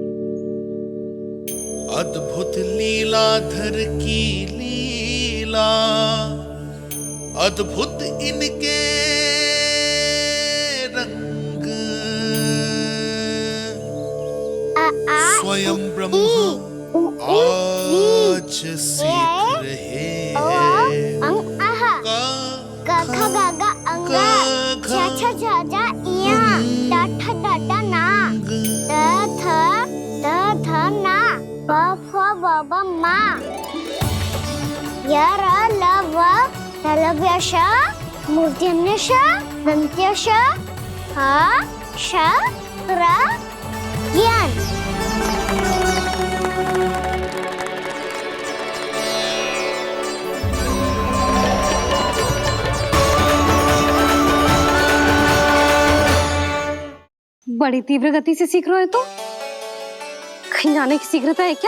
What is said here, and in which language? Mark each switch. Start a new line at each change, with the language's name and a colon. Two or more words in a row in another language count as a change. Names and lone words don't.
Hindi: अद्भुत लीलाधर की लीला, अद्भुत इनके रंग, स्वयं ब्रह्मा आज सीख रहे हैं। गा गा गा अंगा, छा छा छा छा इया, डा ठा डा डा ना, दा थ ना, ब फ ब ब मा, य र ल व तलव्य श, मूर्धन्य श, दन्त्य श, ह श र ज्ञान। बड़ी तीव्र गति से सीख रहे हो तो कहीं जाने की शीघ्रता है क्या?